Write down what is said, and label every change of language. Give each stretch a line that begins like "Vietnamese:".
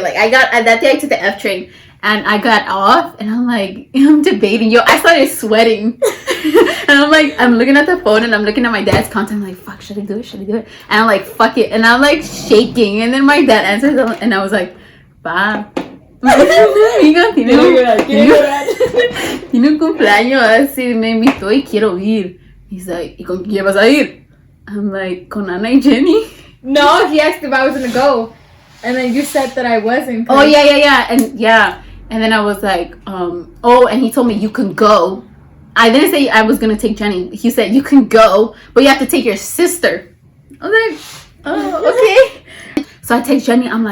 English: Like that day I took the F train and I got off and I'm debating. I started sweating. And I'm looking at the phone and I'm looking at my dad's contact. I'm like, fuck, should I do it? And I'm like, fuck it. And I'm like shaking. And then my dad answers and I was like, pa.
Spanish: Tiene un cumpleaños así, me invitó y quiero ir.
English: He's like,
Spanish: ¿y con quién vas a ir?
English: I'm like,
Spanish: con Ana y Jenny.
English: No, he asked if I was gonna go, and then you said that I wasn't. Oh yeah, and then I was like, and he told me you can go. I didn't say I was gonna take Jenny. He said you can go, but you have to take your sister. I was like, oh, okay. So I take Jenny. I'm like,